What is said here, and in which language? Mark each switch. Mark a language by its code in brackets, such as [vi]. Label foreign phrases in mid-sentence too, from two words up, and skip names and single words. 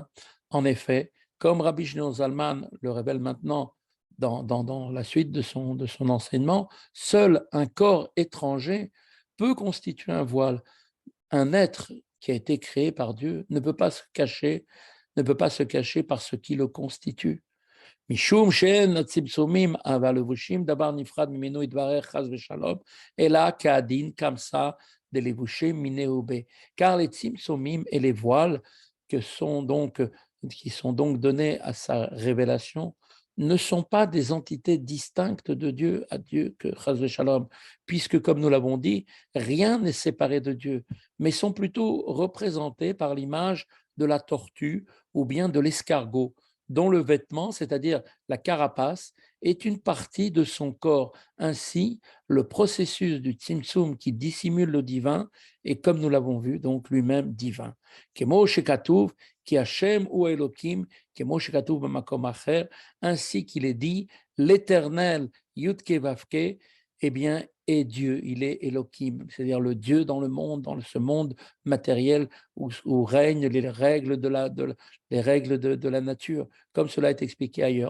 [fr] En effet, comme Rabbi Shneor Zalman le révèle maintenant dans la suite de son enseignement, seul un corps étranger peut constituer un voile. Un être qui a été créé par Dieu ne peut pas se cacher par ce qui le constitue. [he] משום שאין הצמצומים והלבושים דבר נפרד ממנו יתברך חס ושלום, אלא כדין כמסה דלבושים מינהו ב. [fr] Car les tzimtzumim et les voiles qui sont donc donnés à sa révélation ne sont pas des entités distinctes de Dieu, à Dieu que [he] חס ושלום, [fr] puisque comme nous l'avons dit, rien n'est séparé de Dieu, mais sont plutôt représentés par l'image de la tortue ou bien de l'escargot, dont le vêtement, c'est-à-dire la carapace, est une partie de son corps. Ainsi, le processus du tzimtzum qui dissimule le divin est, comme nous l'avons vu, donc lui-même divin. [he] כמו שכתוב, כי ה' הוא אלוקים, כמו שכתוב במקום אחר, [fr] ainsi qu'il est dit, l'éternel Yudke Vavke, eh bien, est Dieu, il est Elokim, c'est-à-dire le Dieu dans le monde, dans ce monde matériel où règnent les règles de la nature, comme cela est expliqué ailleurs.